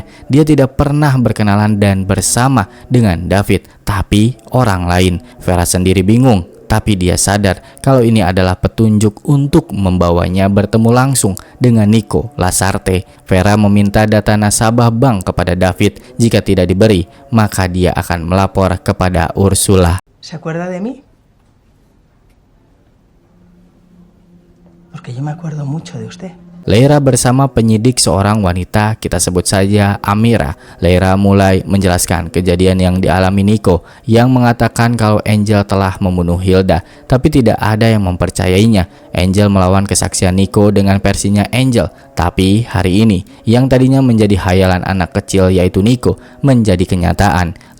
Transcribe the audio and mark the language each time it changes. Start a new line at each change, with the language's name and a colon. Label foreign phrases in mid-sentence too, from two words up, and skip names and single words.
Indonesian: Dia tidak pernah berkenalan dan bersama dengan David, tapi orang lain. Vera sendiri bingung, tapi dia sadar kalau ini adalah petunjuk untuk membawanya bertemu langsung dengan Nico Lasarte. Vera meminta data nasabah bank kepada David. Jika tidak diberi, maka dia akan melapor kepada Ursula.
Spanish: ¿Se acuerda de mí? Porque yo me acuerdo mucho de usted.
Indonesian: Leira bersama penyidik seorang wanita, kita sebut saja Amira. Leira mulai menjelaskan kejadian yang dialami Nico yang mengatakan kalau Angel telah membunuh Hilda, tapi tidak ada yang mempercayainya. Angel melawan kesaksian Nico dengan versinya Angel, tapi hari ini yang tadinya menjadi hayalan anak kecil yaitu Nico menjadi kenyataan.